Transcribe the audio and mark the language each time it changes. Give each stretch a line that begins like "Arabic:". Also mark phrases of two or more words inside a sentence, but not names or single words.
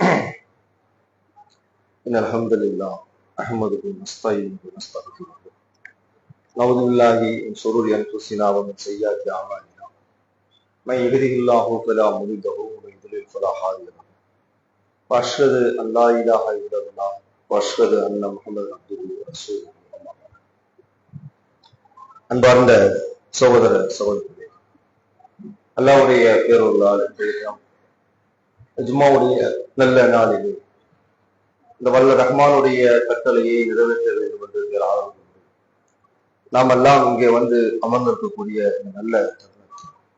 Arabic: إن الحمد لله أحمده ونستعينه ونستغفره نعوذ بالله من شرور أنفسنا ومن سيئات أعمالنا من يهده الله فلا مضل له ومن يضلل فلا هادي له وأشهد أن لا إله إلا الله وأشهد أن محمدا عبده ورسوله
Tamil: அன்பார்ந்த சகோதர சகோதரிகளே, அல்லாஹ்வுடைய பேரருளால் ஜும்மாவுடைய நல்ல நாளிலே இந்த வல்ல ரஹ்மானுடைய கட்டளையை நிறைவேற்ற வேண்டும் என்று ஆர்வம் நாம் எல்லாம் இங்கே வந்து அமர்ந்திருக்கக்கூடிய நல்ல தருணத்தில்